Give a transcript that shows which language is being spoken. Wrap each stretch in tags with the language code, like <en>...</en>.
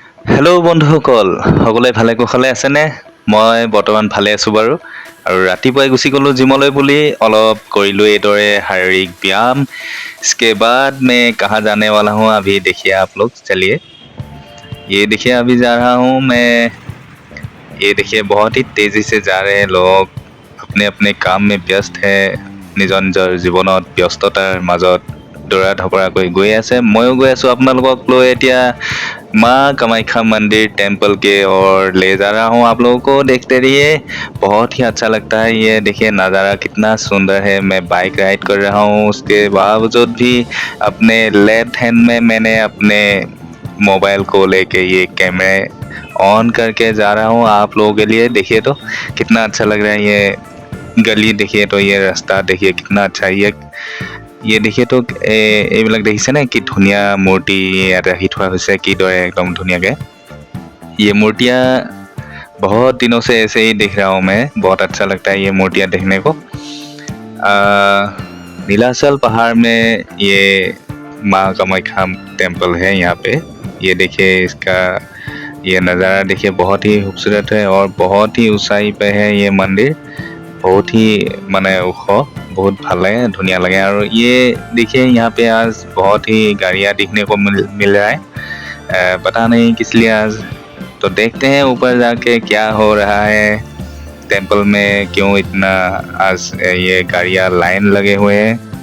<as>Hello বন্ধুসকল, সকলোৱে ভালে কুশলে আছেনে? মই বৰ্তমান ভালে আছোঁ বাৰু। আৰু ৰাতিপুৱাই গুচি গ'লোঁ জিমলৈ বুলি অলপ কৰিলোঁ এইদৰে শাৰীৰিক ব্याয়াम।</as> <hi>इसके बाद मैं कहाँ जाने वाला हूँ अभी देखिए आप लोग। चलिए, ये देखिए अभी जा रहा हूँ मैं। ये देखिए बहुत ही तेजी से जा रहे हैं लोग, अपने अपने কাম में ব্যস্ত है।</hi> <as>নিজৰ নিজৰ জীৱনত ব্যস্ততাৰ মাজত দৌৰা ধপৰাকৈ গৈ আছে। ময়ো গৈ আছোঁ আপোনালোকক লৈ এতিয়া</as> <hi>माँ कामाख्या मंदिर टेम्पल के और ले जा रहा हूँ आप लोगों को। देखते रहिए, बहुत ही अच्छा लगता है। ये देखिए नज़ारा कितना सुंदर है। मैं बाइक राइड कर रहा हूँ, उसके बावजूद भी अपने लेफ्ट हैंड में मैंने अपने मोबाइल को लेके ये कैमरे ऑन करके जा रहा हूँ आप लोगों के लिए। देखिए तो कितना अच्छा लग रहा है। ये गली देखिए तो ये रास्ता देखिए कितना अच्छा है। ये देखिए तो</hi> <as>এইবিলাক দেখিছে নে কি ধুনীয়া মূৰ্তি ইয়াত ৰাখি থোৱা হৈছে কিদৰে एकदम ধুনীয়াকে।</as> <hi>ये मूर्तियाँ बहुत दिनों से ऐसे ही देख रहा हूँ मैं। बहुत अच्छा लगता है ये मूर्तियाँ देखने को। नीलाचल पहाड़ में ये माँ कामाख्या टेम्पल है यहाँ पे। ये देखिए इसका ये नज़ारा देखिए बहुत ही खूबसूरत है और बहुत ही ऊंचाई पे है ये मंदिर। बहुत ही माने</hi> <as>ওখ,</as> <hi>बहुत</hi> <as>ভাল লাগে, ধুনীয়া লাগে।</as> <hi>और ये देखिए यहाँ पे आज बहुत ही गाड़ियाँ दिखने को मिल रहा है। पता नहीं किस लिए आज। तो देखते हैं ऊपर जाके क्या हो रहा है टेम्पल में, क्यों इतना आज ये गाड़ियाँ लाइन लगे हुए हैं।</hi>